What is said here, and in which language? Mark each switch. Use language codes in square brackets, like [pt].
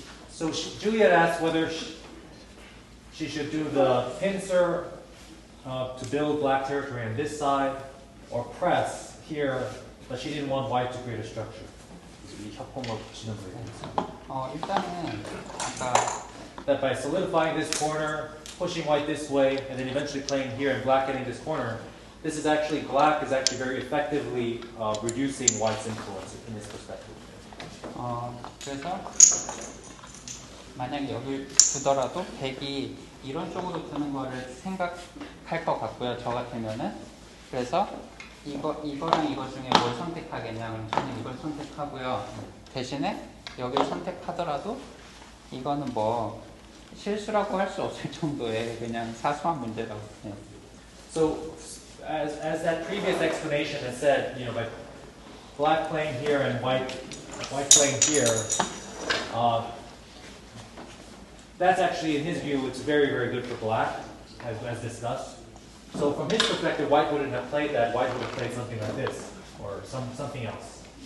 [en] So Juliet asked whether she should do the pincer to build black territory on this side, or press here, but she didn't want white to create a structure. [ko] 이 협공을 보시는 거예요. 일단은 아까 [en] That by solidifying this corner, pushing white this way, and then eventually playing here and black getting this corner, this is actually, black is actually very effectively reducing white's influence in this perspective. [ko] 그래서 만약에 여기 두더라도 백이 이런 쪽으로 두는 거를 생각할 것 같고요. 저 같으면은. 그래서 이거랑 이거 중에 뭘 선택하겠냐? 그럼 저는 이걸 선택하고요. 대신에 여기를 선택하더라도 이거는 뭐 실수라고 할 수 없을 정도의 그냥 사소한 문제라고 해요. [en] So, as that previous explanation has said, by black playing here and white playing here, that's actually, in his view, it's very, very good for black, as discussed. So from his perspective, white wouldn't have played that. White would have played something like this, or something else.